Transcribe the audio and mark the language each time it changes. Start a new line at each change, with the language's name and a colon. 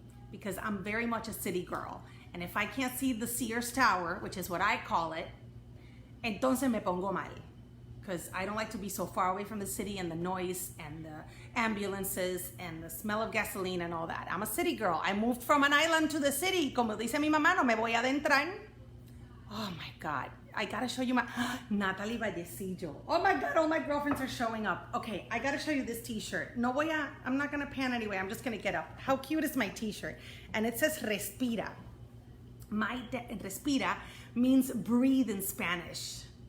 English: Because I'm very much a city girl. And if I can't see the Sears Tower, which is what I call it, entonces me pongo mal. Because I don't like to be so far away from the city and the noise and the ambulances and the smell of gasoline and all that. I'm a city girl. I moved from an island to the city.
Spanish: Como dice mi mamá, no me voy a adentrar.
English: Oh my God. I gotta show you my Natalie Vallecillo. Oh my God, all my girlfriends are showing up. Okay, I gotta show you this t-shirt. I'm not gonna pan anyway. I'm just gonna get up. How cute is my t-shirt? And it says Respira. Respira means breathe in Spanish.